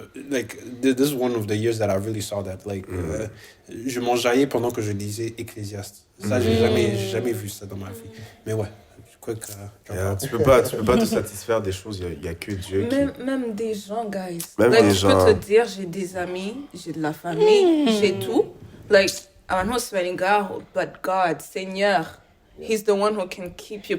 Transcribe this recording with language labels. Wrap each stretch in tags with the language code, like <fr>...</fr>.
<en>Like, this is one of the years that I really saw that.</en> <fr>Like, je m'enjaillais pendant que je lisais Ecclésiaste. Ça, j'ai jamais vu ça dans ma vie. Mais ouais, quick Tu peux pas te satisfaire des choses, il y a que Dieu qui... Même des gens, guys. Même</fr> <en>like,</en> <fr>des je gens. peux te dire, j'ai des amis, j'ai de la famille, j'ai tout.</fr> <en>Like, I'm not swearing God, but God, Seigneur, He's the one who can keep you.</en>